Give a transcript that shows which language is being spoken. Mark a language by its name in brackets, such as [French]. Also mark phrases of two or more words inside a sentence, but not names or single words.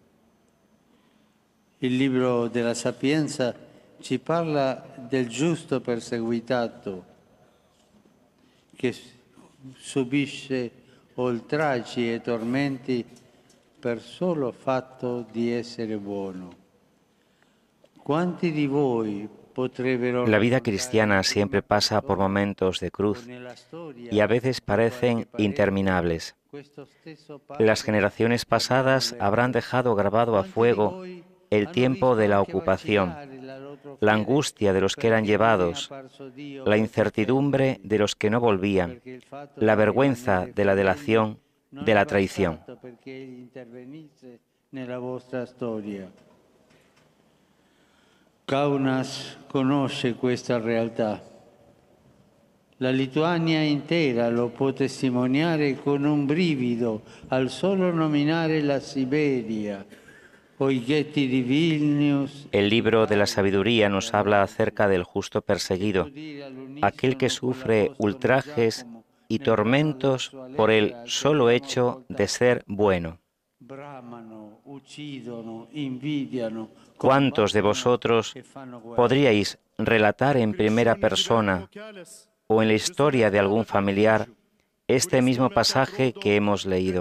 [Italian] Il libro della Sapienza ci parla del giusto perseguitato che subisce oltraggi e tormenti per solo fatto di essere buono. Quanti di voi potrebbero. [Spanish] La vida cristiana siempre pasa por momentos de cruz y a veces parecen interminables. Las generaciones pasadas habrán dejado grabado a fuego el tiempo de la ocupación, la angustia de los que eran llevados, la incertidumbre de los que no volvían, la vergüenza de la delación, de la traición. [Italian] Kaunas conosce questa realtà. La Lituania intera lo può testimoniare con un brivido al solo nominare la Siberia. [Spanish] El libro de la sabiduría nos habla acerca del justo perseguido, aquel que sufre ultrajes y tormentos por el solo hecho de ser bueno. ¿Cuántos de vosotros podríais relatar en primera persona o en la historia de algún familiar este mismo pasaje que hemos leído?